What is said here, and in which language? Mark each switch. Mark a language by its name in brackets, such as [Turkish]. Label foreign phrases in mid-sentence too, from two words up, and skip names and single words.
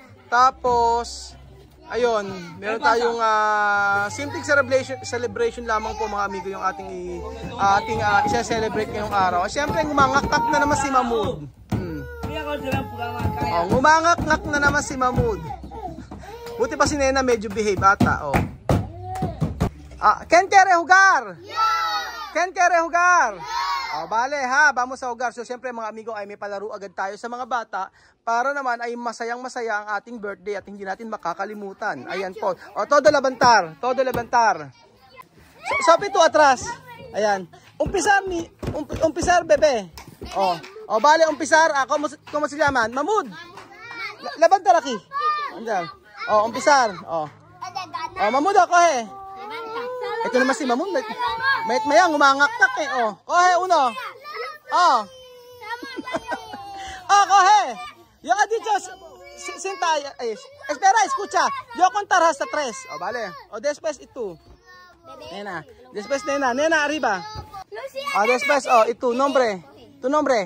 [Filipino] Tapos ayun, meron tayong simpleng celebration lamang po mga amigo yung ating i-celebrate ngayong araw. Siyempre ngumangak-ngak na naman si Mahmoud. Oh, ngumangak-ngak na naman si Mahmoud. Buti pa si Nena medyo behave ata. [Spanish] Oh. ¿Quién quiere jugar? ¿Quién quiere jugar? Oh, vale ha, vamos a jugar. [Filipino] So siyempre mga amigo ay may palaro agad tayo sa mga bata para naman ay masayang-masaya ang ating birthday at hindi natin makakalimutan. Ayan po. [Spanish] O, todo levantar. [Filipino] Sabi to atras. Ayan. [Spanish] Umpisar bebe. O vale, umpisar. ¿Cómo se llaman? Mahmoud. Levantar aquí. [Filipino] Andal. O, umpisar. O, Mahmoud ako eh. Ito naman si Mahmoud. Mayang umangak-tak eh. [Spanish] O, kohe uno. O. Coge. Yo ha dicho, sinta, espera, escucha. Yo contar hasta 3. O, vale. O, después ito. Nena. Después, nena. Nena, arriba. O, después, ito. Nombre. Tu nombre.